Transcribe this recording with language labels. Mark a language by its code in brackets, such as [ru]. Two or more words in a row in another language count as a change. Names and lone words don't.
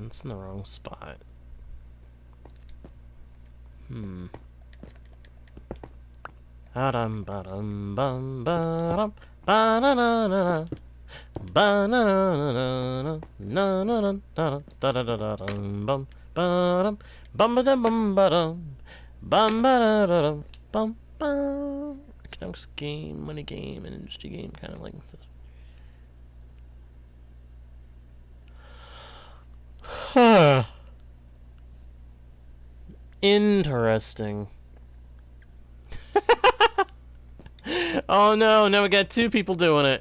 [en] It's in the wrong spot. Ba-dum ba-dum bum ba-dum ba-na-na-na-na ba-na-na-na-na na-na-na-na-da-da-da-da-dum bum ba-dum bum-ba-dum bum-ba-dum bum-ba-da-da-dum bum-bum. Economics game, money game, and industry game, kind of like this. Interesting. Oh no, now we got two people doing it.